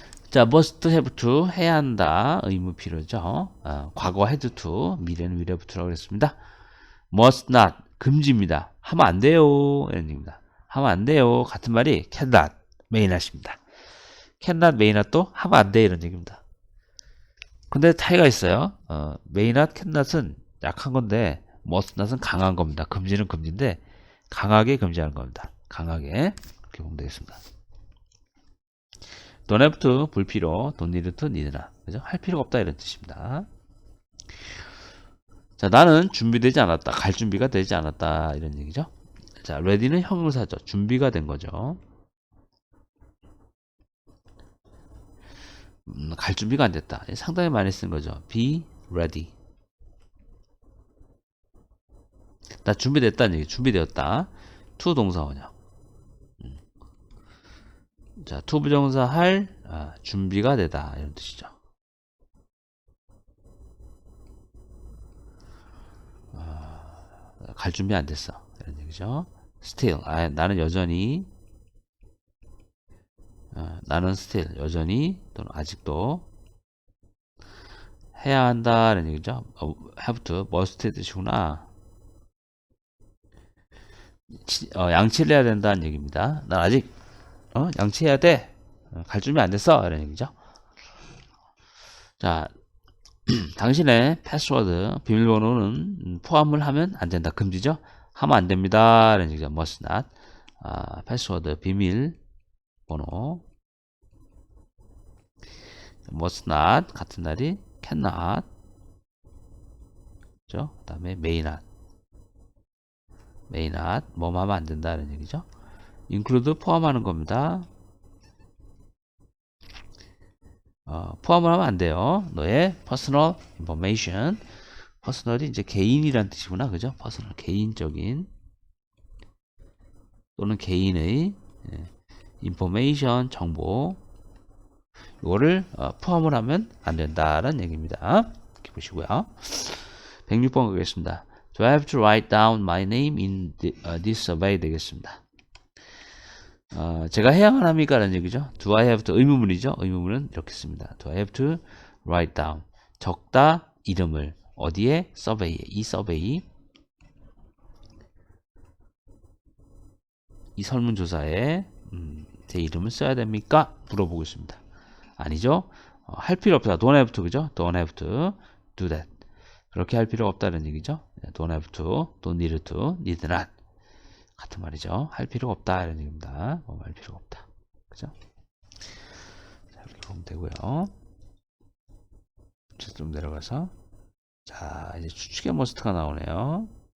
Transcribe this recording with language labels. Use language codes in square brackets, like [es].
[ko] 자, [en] must have to [ko] 해야 한다. 의무 필요죠. 과거 [en] had to, [ko] 미래는 [en] will have to [ko] 라고 그랬습니다. [en] must not [ko] 금지입니다. 하면 안 돼요. 이런 얘기입니다. 하면 안 돼요. 같은 말이 [en] cannot, may not [ko] 입니다. cannot, may not도 하면 안 돼. 이런 얘기입니다. 근데 차이가 있어요. may not, cannot은 약한 건데 must not은 강한 겁니다. 금지는 금지인데 강하게 금지하는 겁니다. 강하게. 이렇게 보면 되겠습니다. [en] don't have to [ko] 불필요, [en] don't need to need not. [ko] 그죠? 할 필요가 없다 이런 뜻입니다. 자, 나는 준비되지 않았다. 갈 준비가 되지 않았다. 이런 얘기죠. 자, ready는 형용사죠. 준비가 된 거죠. 갈 준비가 안 됐다. 상당히 많이 쓴 거죠. [en] be ready. [ko] 나 준비됐다는 얘기. 준비되었다. to 동사 원형. 자, to 부정사 할 준비가 되다. 이런 뜻이죠. 갈 준비 안 됐어. 이런 얘기죠. still. 나는 여전히 나는 still 여전히 또는 아직도 해야 한다는 얘기죠. [en] have to, must [ko] 의 뜻이구나. 양치를 해야 된다는 얘기입니다. 난 아직 양치해야 돼. 갈 준비 안 됐어. 이런 얘기죠. 자, 당신의 패스워드, 비밀번호는 포함을 하면 안 된다. 금지죠. 하면 안 됩니다. 이런 얘기죠. [en] must not. [ko] 패스워드, 비밀번호 [en] must not [ko] 같은 날이 [en] cannot. [ko] 그 다음에 [en] may not. [ko] 뭐 하면 안 된다. 이런 얘기죠. include 포함하는 겁니다. 포함을 하면 안 돼요. 너의 [en] personal information. [ko] 퍼스널이 이제 개인이란 뜻이구나. 그죠? 퍼스널, 개인적인 또는 개인의 information, 정보. 이거를 포함을 하면 안 된다라는 얘기입니다. 이렇게 보시고요. 106번 가겠습니다. [en] Do I have to write down my name in this survey? [ko] 되겠습니다. 제가 해야만 합니까? 라는 얘기죠. [en] Do I have to? [ko] 의문문이죠. 의문문은 이렇게 씁니다. [en] Do I have to write down? [ko] 적다 이름을 어디에? 서베이에. 이 서베이, 이 설문조사에 제 이름을 써야 됩니까? 물어보고 있습니다. 아니죠. 할 필요 없다. [en] Don't have to. [ko] 그죠? [en] Don't have to do that. [ko] 그렇게 할 필요가 없다는 얘기죠. [en] Don't have to, don't need to, need not. [ko] 같은 말이죠. 할 필요가 없다 이런 얘기입니다. 할 필요가 없다. 그죠? 자, 이렇게 보면 되고요. 좀 내려가서, 자, 이제 추측의 머스트가 나오네요.